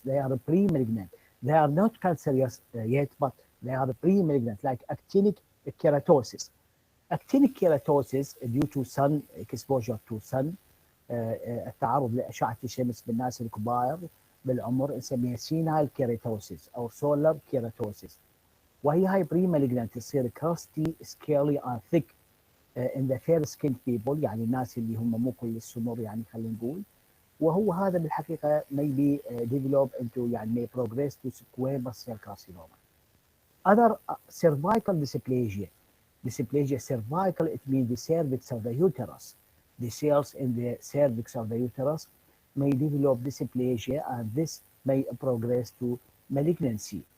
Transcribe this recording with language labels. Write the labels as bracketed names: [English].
[English] They are pre-malignant. They are not cancerous yet, but they are pre-malignant, like actinic keratosis. Actinic keratosis due to sun exposure to sun, [Arabic] التعرض لأشعة الشمس بالناس الكبار بالعمر نسميها [English] senile keratosis أو solar keratosis. [Arabic] وهي هاي pre-malignant تصير [English] crusty, scaly and thick in the fair skinned people، [Arabic] يعني الناس اللي هم مو كل السمر يعني خلينا نقول. وهو هذا بالحقيقة [English] may be develop into يعني may progress to squamous cell carcinoma. Other cervical dysplasia. Dysplasia cervical, it means the cervix of the uterus. The cells in the cervix of the uterus may develop dysplasia, and this may progress to malignancy.